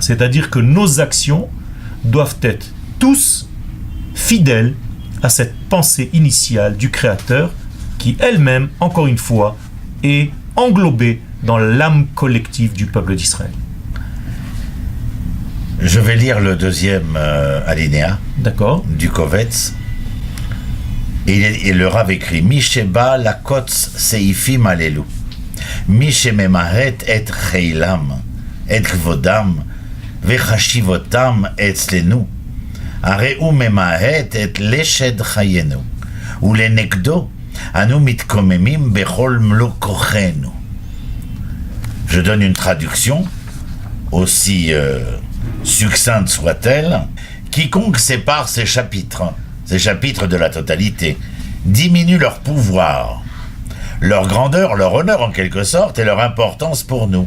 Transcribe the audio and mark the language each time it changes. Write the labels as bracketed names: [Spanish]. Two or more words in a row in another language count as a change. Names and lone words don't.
[French] C'est-à-dire que nos actions doivent être tous fidèles à cette pensée initiale du Créateur qui elle-même, encore une fois, est englobée dans l'âme collective du peuple d'Israël. Je vais lire le deuxième alinéa. D'accord. Du Kovetz. Et le Rav écrit [Hebrew] מי שבא לקצץ סעיפים אלו. מי שממעט את חילם, את כבודם, וחשיבותם אצלנו. הרי הוא ממעט את לשד חיינו. ולעומתו, אנו מתקוממים בכל מלוא כוחנו. [French] Je donne une traduction, aussi succincte soit-elle. Quiconque sépare ces chapitres de la totalité, diminue leur pouvoir, leur grandeur, leur honneur en quelque sorte, et leur importance pour nous.